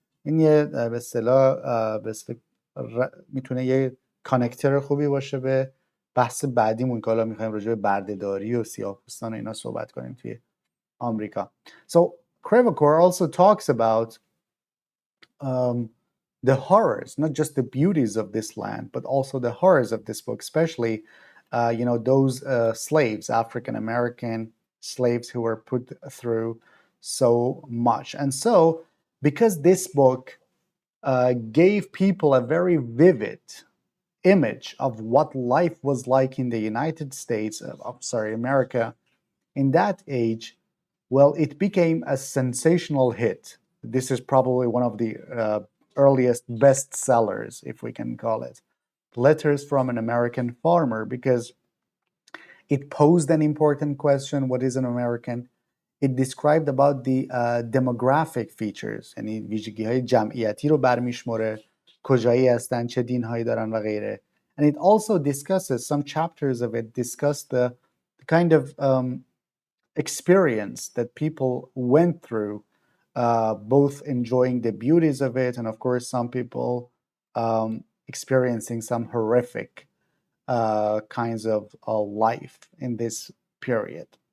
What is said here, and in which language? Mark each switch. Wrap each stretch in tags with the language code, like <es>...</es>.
<fa>این یه به اصطلاح میتونه یه کانکتر خوبی باشه به بحث بعدیمون که حالا میخوایم راجع به بردهداری و سیاه‌پوستان و اینا صحبت کنیم توی آمریکا.</fa> <en>So Crevacore also talks about the horrors, not just the beauties of this land, but also the horrors of this book, especially those slaves, African American slaves who were put through so much. And so because this book gave people a very vivid image of what life was like in the United States, America, in that age, well, it became a sensational hit. This is probably one of the earliest bestsellers, if we can call it. Letters from an American Farmer, because it posed an important question: what is an American? It described about the demographic features,</en> <fa>یعنی ویژگی‌های جمعیتی رو برمیشمره، کجایی هستن، چه دین‌هایی دارن و غیره.</fa> <en>And it also discusses, some chapters of it discuss the kind of experience that people went through, both enjoying the beauties of it and, of course, some people experiencing some horrific kinds of life in this period.</en>